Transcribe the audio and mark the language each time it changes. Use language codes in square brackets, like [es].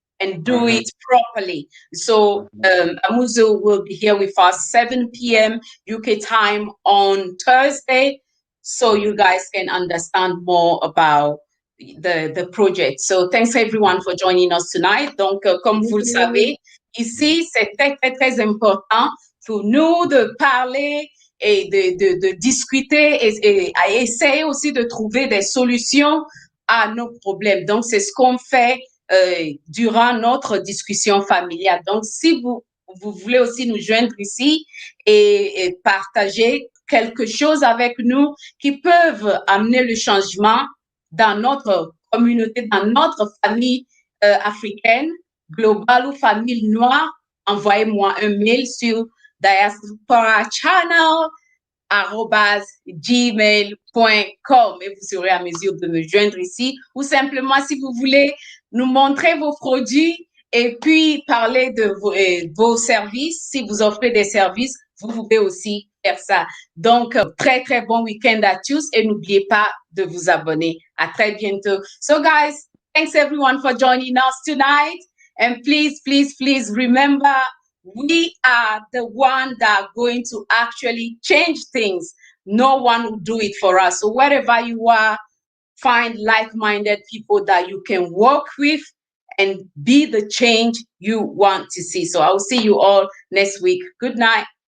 [en] and do it properly. So Amuzo will be here with us 7 p.m. UK time on Thursday, so you guys can understand more about the project. So thanks everyone for joining us tonight. [fr] Donc, comme vous le savez, ici, c'est très, très, très important pour nous de parler et de discuter et à essayer aussi de trouver des solutions à nos problèmes. Donc, c'est ce qu'on fait durant notre discussion familiale. Donc, si vous voulez aussi nous joindre ici et partager quelque chose avec nous qui peuvent amener le changement dans notre communauté, dans notre famille africaine, globale ou famille noire, envoyez-moi un mail sur diasporachannel@gmail.com et vous serez à mesure de me joindre ici. Ou simplement, si vous voulez nous montrer vos produits et puis parler de vos services, si vous offrez des services, vous pouvez aussi faire ça. Donc, très, très bon week-end à tous et n'oubliez pas de vous abonner. À très bientôt. [en] So, guys, thanks everyone for joining us tonight. And please, please, please remember, we are the one that are going to actually change things. No one will do it for us. So wherever you are, find like-minded people that you can work with and be the change you want to see. So I'll see you all next week. Good night.